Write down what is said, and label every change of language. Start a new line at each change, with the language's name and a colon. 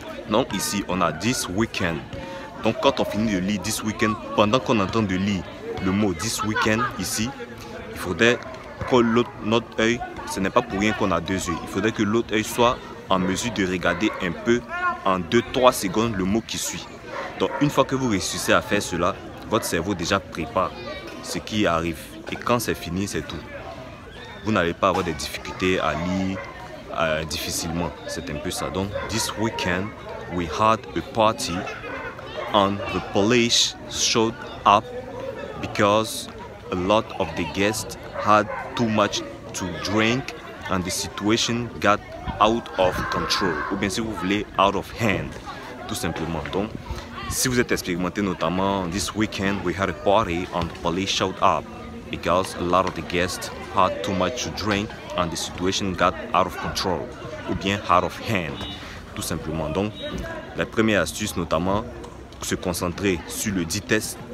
French: Donc ici, on a this weekend. Donc quand on finit de lire this weekend, pendant qu'on entend de lire le mot this weekend ici, il faudrait que notre œil, ce n'est pas pour rien qu'on a deux yeux, il faudrait que l'autre œil soit en mesure de regarder un peu en 2-3 secondes le mot qui suit. Donc une fois que vous réussissez à faire cela, votre cerveau déjà prépare ce qui arrive. Et quand c'est fini, c'est tout. Vous n'allez pas avoir des difficultés à lire difficilement. C'est un peu ça.
English: Donc this weekend, we had a party and the police showed up because a lot of the guests had too much to drink and the situation got out of control.
French: Ou bien si vous voulez,
English: out of hand,
French: tout simplement. Donc, si vous êtes expérimenté notamment,
English: this weekend we had a party and the police showed up because a lot of the guests had too much to drink and the situation got out of control.
French: Ou bien
English: out of hand,
French: tout simplement. Donc, la première astuce notamment, se concentrer sur le dit test.